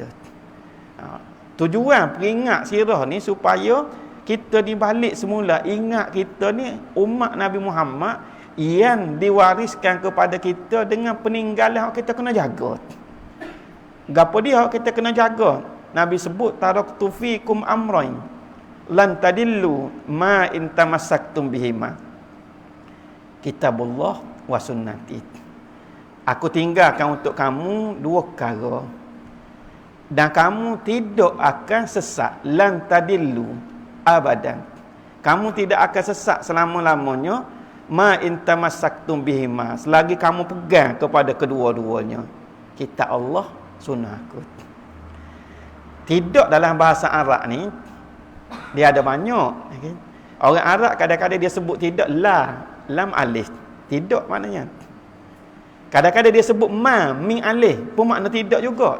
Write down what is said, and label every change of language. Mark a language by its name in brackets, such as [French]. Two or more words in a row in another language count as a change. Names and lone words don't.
[Malay] Tujuan peringat sirah ni supaya kita dibalik semula ingat kita ni umat Nabi Muhammad yang diwariskan kepada kita dengan peninggalan yang kita kena jaga. Gapo dia yang kita kena jaga? Nabi sebut [Arabic] تركت فيكم أمرين لن تضلوا ما إن تمسكتم بهما. كتاب الله وسنتي. [Malay] Aku tinggalkan untuk kamu dua perkara dan kamu tidak akan sesat, [Arabic] لن تضلوا أبدا. [Malay] Kamu tidak akan sesat selama-lamanya, [Arabic] ما إن تمسكتم بهما, [Malay] selagi kamu pegang kepada kedua-duanya, kitab Allah, sunnah aku. Tidak dalam bahasa Arab ni dia ada banyak, okay? Orang Arab kadang-kadang dia sebut tidak [Arabic] لام ألف, [Malay] tidak maknanya. Kadang-kadang dia sebut [Arabic] ما من ألف [Malay] pun makna tidak juga.